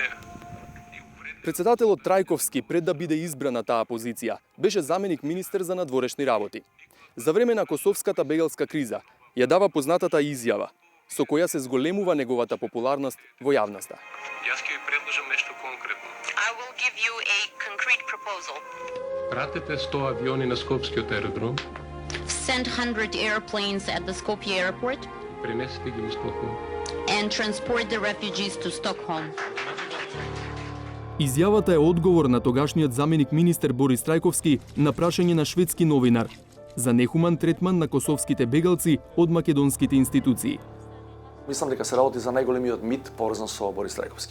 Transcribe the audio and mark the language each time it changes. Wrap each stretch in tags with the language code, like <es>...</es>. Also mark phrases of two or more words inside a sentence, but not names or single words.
<mk>Председателот Трајковски, пред да биде избран на таа позиција, беше заменик министер за надворешни работи. За време на косовската бегалска криза ја дава познатата изјава, со која се зголемува неговата популарност во јавноста. Јас ќе ви предложам нешто конкретно.</mk> <en>I will give you a concrete proposal.</en> <mk>Пратете 100 авиони на Скопскиот аеродром.</mk> <en>Send 100 airplanes at the Skopje airport.</en> <mk>Пренесете ги во Стокхолм.</mk> <en>And transport the refugees to Stockholm.</en> <mk>Изјавата е одговор на тогашниот заменик министер Борис Трајковски на прашање на шведски новинар за нехуман третман на косовските бегалци од македонските институции. Мислам дека се работи за најголемиот мит поврзан со Борис Трајковски.</mk>